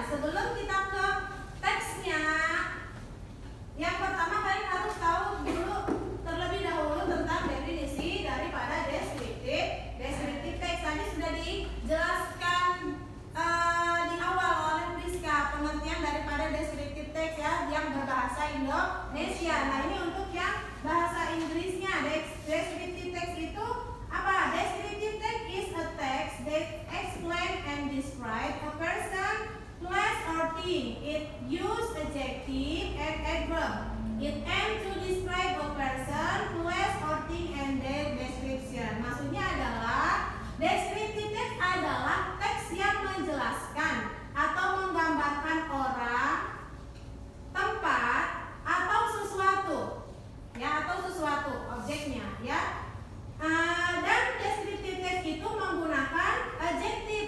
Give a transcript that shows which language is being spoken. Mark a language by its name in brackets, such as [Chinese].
[Indonesian] Sebelum kita ke teksnya, yang pertama kalian harus tahu dulu terlebih dahulu tentang definisi daripada descriptive text. Tadi sudah dijelaskan di awal oleh Priska pengertian daripada descriptive text ya, yang berbahasa Indonesia. Nah, ini untuk yang bahasa Inggrisnya. Descriptive text itu apa? [English] Descriptive text is a text that explain and describe a person, place or thing. It use adjective and adverb. It aim to describe a person, place or thing and their description. [Indonesian] Maksudnya adalah descriptive text adalah teks yang menjelaskan atau menggambarkan orang, tempat atau sesuatu ya, atau sesuatu objeknya ya. Dan descriptive text itu menggunakan adjektif.